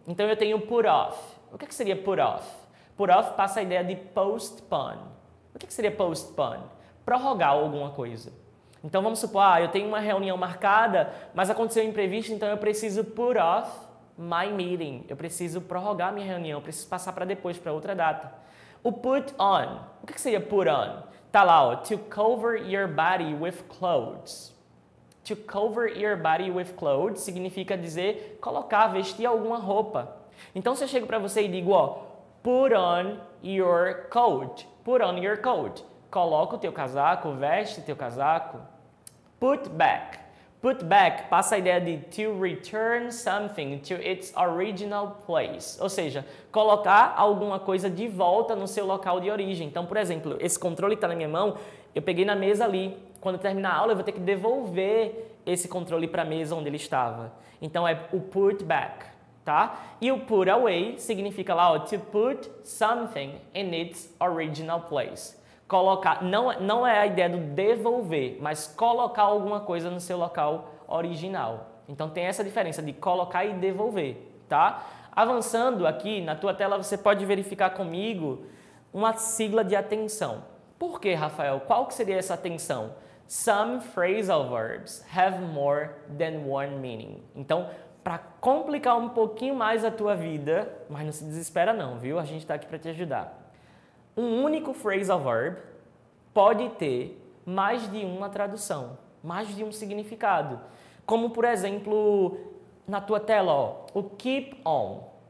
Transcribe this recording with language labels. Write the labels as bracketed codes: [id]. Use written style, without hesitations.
[pt] Então eu tenho put off. O que seria put off? Put off passa a ideia de postpone. O que seria postpone? Prorrogar alguma coisa. Então vamos supor, eu tenho uma reunião marcada, mas aconteceu um imprevisto, então eu preciso [en] put off my meeting. [pt] Eu preciso prorrogar minha reunião, eu preciso passar para depois, para outra data. O put on. O que seria put on? Tá lá, ó, [en] to cover your body with clothes. To cover your body with clothes [pt] significa dizer colocar, vestir alguma roupa. Então se eu chego para você e digo, ó, [en] put on your coat. Put on your coat. [pt] Coloca o teu casaco, veste teu casaco. [en] Put back. Put back [pt] passa a ideia de [en] to return something to its original place. [pt] Ou seja, colocar alguma coisa de volta no seu local de origem. Então, por exemplo, esse controle que está na minha mão, eu peguei na mesa ali. Quando terminar a aula, eu vou ter que devolver esse controle para a mesa onde ele estava. Então, é o put back, tá? [en] E o put away [pt] significa lá, ó, [en] to put something in its original place. [pt] Colocar, não é a ideia do devolver, mas colocar alguma coisa no seu local original. Então tem essa diferença de colocar e devolver, tá? Avançando aqui na tua tela, você pode verificar comigo uma sigla de atenção. Por que, Rafael? Qual que seria essa atenção? [en] Some phrasal verbs have more than one meaning. [pt] Então, para complicar um pouquinho mais a tua vida, mas não se desespera não, viu? A gente está aqui para te ajudar. Um único phrasal verb pode ter mais de uma tradução, mais de um significado. Como, por exemplo, na tua tela, ó, o keep on.